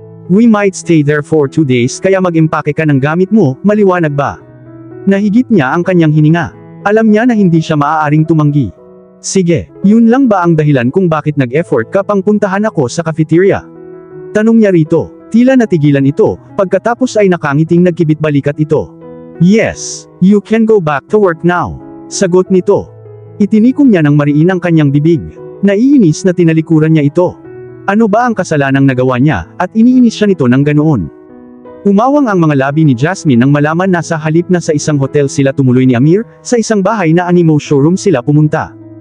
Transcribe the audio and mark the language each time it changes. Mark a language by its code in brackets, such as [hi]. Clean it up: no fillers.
[en] We might stay there for 2 days [tl] kaya mag-impake ka ng gamit mo, maliwanag ba? Nahigit niya ang kanyang hininga. Alam niya na hindi siya maaaring tumanggi. Sige, yun lang ba ang dahilan kung bakit nag-effort ka pang puntahan ako sa cafeteria? Tanong niya rito, tila natigilan ito, pagkatapos ay nakangiting nagkibit balikat ito. [en] Yes, you can go back to work now. [tl] Sagot nito. Itinikom niya ng mariin ang kanyang bibig. Naiinis na tinalikuran niya ito. Ano ba ang kasalanang nagawa niya, at iniinis siya nito ng ganoon. Umawang ang mga labi ni Jasmine nang malaman na sa halip na sa isang hotel sila tumuloy ni Amir, sa isang bahay na animo showroom sila pumunta.